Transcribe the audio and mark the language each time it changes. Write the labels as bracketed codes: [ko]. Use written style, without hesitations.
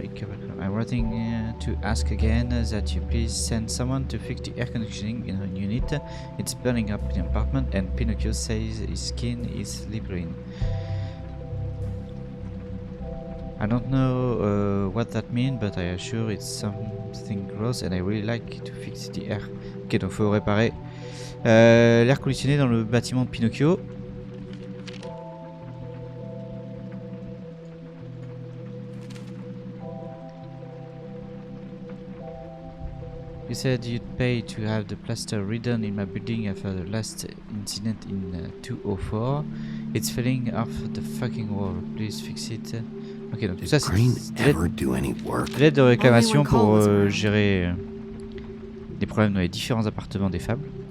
[en] Ikabaku, I'm writing to ask again that you please send someone to fix the air conditioning in her unit. It's burning up in the apartment, and Pinocchio says his skin is liberating. I don't know what that means, but I assure it's something gross, and I really like to fix the air. [fr] Ok, donc faut réparer l'air conditionné dans le bâtiment de Pinocchio. [en] You said you'd pay to have the plaster redone in my building after the last incident in 2004. It's falling off the fucking wall. Please fix it. [fr] Ok, donc tout ça c'est l'aide de réclamation pour gérer les problèmes dans les différents appartements des fables.